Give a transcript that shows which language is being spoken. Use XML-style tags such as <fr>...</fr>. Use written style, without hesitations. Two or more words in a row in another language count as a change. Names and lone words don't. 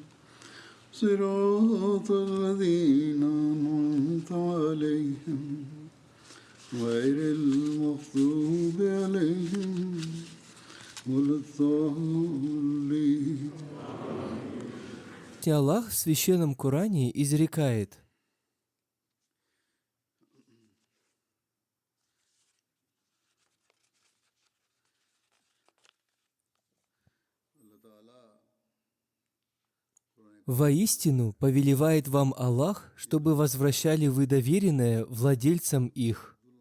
<ar>صراط الذين أنعمت عليهم غير المغضوب عليهم ولا الضالين.</ar> <ru>Аллах в Священном Коране изрекает: «Воистину повелевает вам Аллах, чтобы возвращали вы доверенное владельцам их».</ru>